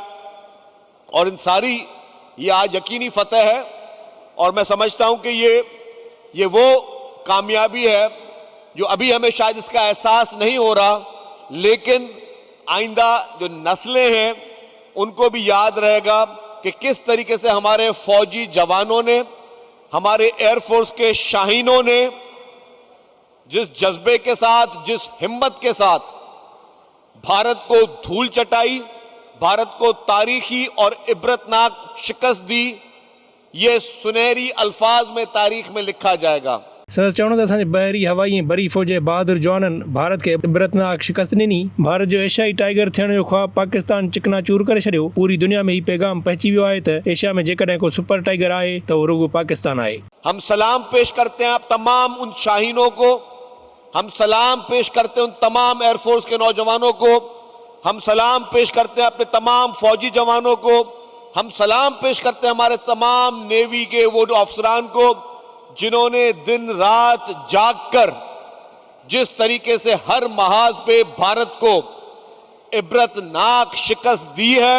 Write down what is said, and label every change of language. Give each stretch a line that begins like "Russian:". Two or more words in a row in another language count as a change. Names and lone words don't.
Urdu: اور ان ساری یہ آج یقینی فتح ہے اور میں سمجھتا ہوں کہ یہ وہ کامیابی ہے جو ابھی ہمیں شاید اس کا احساس نہیں ہو رہا، لیکن آئندہ جو نسلیں ہیں ان کو بھی یاد رہے گا کہ کس طریقے سے ہمارے فوجی جوانوں نے، ہمارے ایئرفورس کے شاہینوں نے جس جذبے کے ساتھ، جس ہمت کے ساتھ بھارت کو دھول چٹائی، بھارت کو تاریخی اور عبرتناک شکست دی، یہ سنہری الفاظ میں تاریخ میں لکھا جائے گا.
Sindhi: सदर चवणो त असांजे बहरी हवाई ऐं बरी फ़ौज जे बहादुर जवाननि भारत खे इबरतनाक शिकस्त ॾिनी। भारत जो एशियाई टाइगर थियण जो ख्वाबु पाकिस्तान चिकनाचूर करे छॾियो। पूरी दुनिया में ही पैगाम पहुची वियो आहे त एशिया में जेकॾहिं को सुपर टाइगर आहे त उहो रुॻो पाकिस्तान आहे।
Urdu: ہم سلام پیش کرتے ہیں آپ تمام ان شاہینوں کو، ہم سلام پیش کرتے ہیں ان تمام ایئرفورس کے نوجوانوں کو، ہم سلام پیش کرتے ہیں اپنے تمام فوجی جوانوں کو، ہم سلام پیش کرتے ہیں ہمارے تمام نیوی کے وہ افسران کو جنہوں نے دن رات جاگ کر جس طریقے سے ہر محاذ پہ بھارت کو عبرتناک شکست دی ہے.